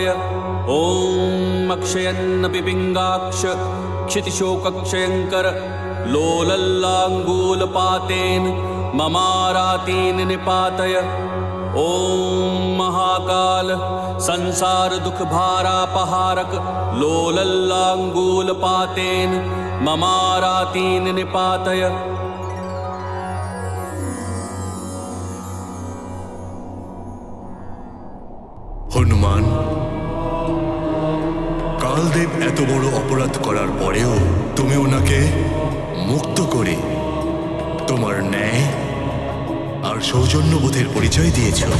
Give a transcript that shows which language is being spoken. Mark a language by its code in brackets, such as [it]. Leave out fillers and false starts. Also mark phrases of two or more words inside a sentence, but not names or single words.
[sa] ओम अक्षयन्न पिपिंगाक्ष क्षितिशोकक्षयंकर लोलल्लांगूल पातेन ममारातीन निपातय। ओम महाकाल संसार दुख भारापहारक लोलल्लांगूल पातेन ममारातीन निपातय। [bn] হনুমান, কালদেব এত বড় অপরাধ করার পরেও তুমি ওনাকে মুক্ত করে তোমার ন্যায় আর সৌজন্যবোধের পরিচয় দিয়েছ।